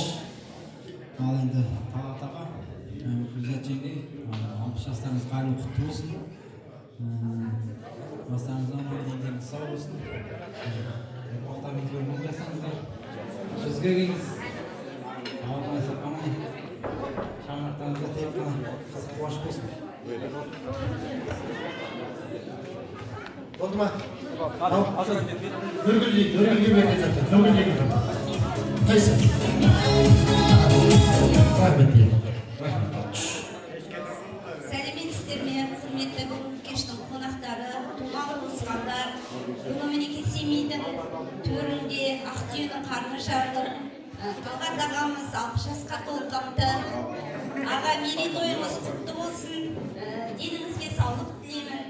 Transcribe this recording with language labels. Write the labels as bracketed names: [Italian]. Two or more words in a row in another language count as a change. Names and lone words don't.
[Kazakh] Ал енді Талғат аға, Гүлзат жеңге, 60 жастарыңыз қайырлы құтты болсын. Бастарыңыз аман, деніңіз сау болсын. Ортаңыз көрмен жасаңыздар. Жүзге келіңіз. Ауырмай сырқамай. Шаңырақтарыңызға тек қана қызық қуаныш болсын. [Turkish] Oldu mu? Nurgül verdi zaten. Nurgül verdi. Neyse. Rahmet diyelim. [Kazakh] Сәлеметсіздер ме, құрметті кештің қонақтары, туған туысқандар, бүгін мінеки семейдің төрінде Ақтүйенің қарны жарылып, Талғат ағамыз 60 жасқа толғапты. Аға, мерейтойыңыз құтты болсын, деніңізге саулық тілеймін.